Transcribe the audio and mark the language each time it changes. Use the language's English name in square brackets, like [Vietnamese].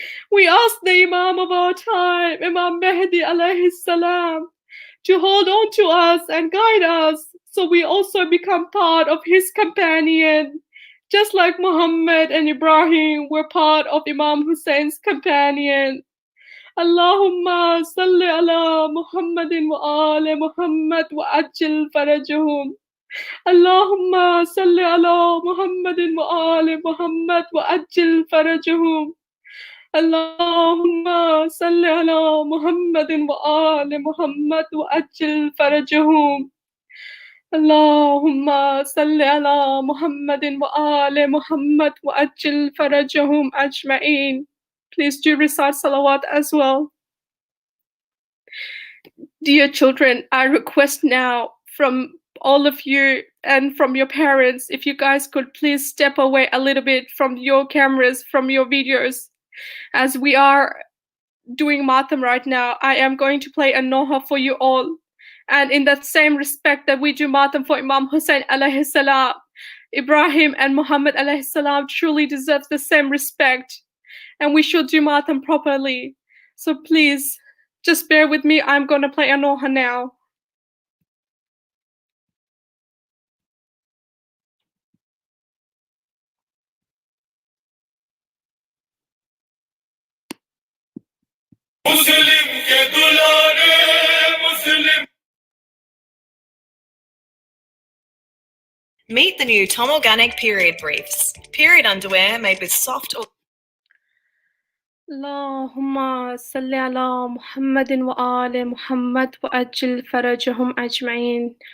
[English] We ask the Imam of our time, Imam Mahdi alayhi salam, to hold on to us and guide us so we also become part of his companion, just like Muhammad and Ibrahim were part of Imam Husayn's companion. [Arabic] اللهم صل على محمد وآل محمد وعجل فرجهم. اللهم صل على محمد وآل محمد وعجل فرجهم. اللهم صل على محمد وآل محمد وعجل فرجهم. اللهم صل على محمد وآل محمد وعجل فرجهم أجمعين. [English] Please do recite salawat as well. Dear children, I request now from all of you and from your parents, if you guys could please step away a little bit from your cameras, from your videos. As we are doing matam right now, I am going to play a noha for you all. And in that same respect that we do matam for Imam Husayn alayhi salam, Ibrahim and Muhammad alayhi salam truly deserve the same respect. And we should do matam properly. So please, just bear with me. I'm going to play a noha now. [Urdu] Muslim ke dulare, Muslim. [English] Meet the new Tom Organic period briefs. Period underwear made with soft or [Arabic] اللهم صل على محمد وآل محمد وأجل فرجهم أجمعين.